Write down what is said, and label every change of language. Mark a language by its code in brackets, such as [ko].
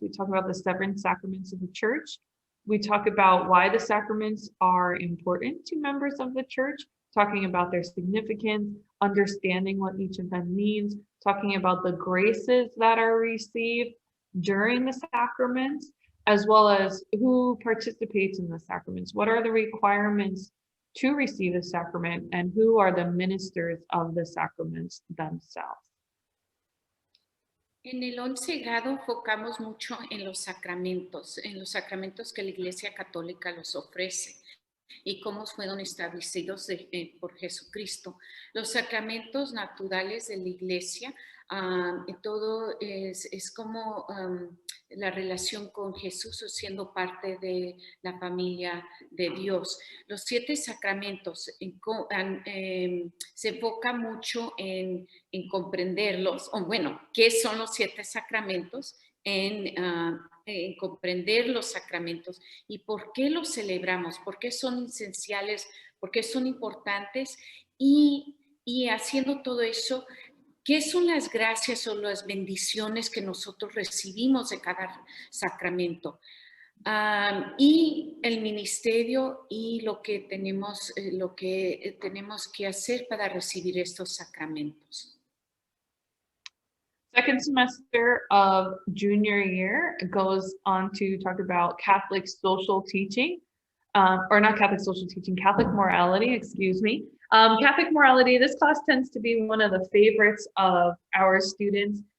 [en] We talk about the 7 sacraments of the church. We talk about why the sacraments are important to members of the church, talking about their significance, understanding what each of them means, talking about the graces that are received during the sacraments, as well as who participates in the sacraments. What are the requirements to receive the sacrament and who are the ministers of the sacraments themselves? [es] En el 11 grado enfocamos mucho en los sacramentos que la Iglesia Católica los ofrece y cómo fueron establecidos por Jesucristo. Los sacramentos naturales de la Iglesia, todo es como la relación con Jesús siendo parte de la familia de Dios. Los 7 sacramentos se enfoca mucho en comprenderlos, o bueno, ¿qué son los 7 sacramentos? En comprender los sacramentos y por qué los celebramos, por qué son esenciales, por qué son importantes y haciendo todo eso, ¿qué son las gracias o las bendiciones que nosotros recibimos de cada sacramento? Y el ministerio y lo que tenemos que hacer para recibir estos sacramentos. [en] Second semester of junior year goes on to talk about Catholic social teaching, or not Catholic social teaching, Catholic morality, excuse me. Catholic morality, this class tends to be one of the favorites of our students.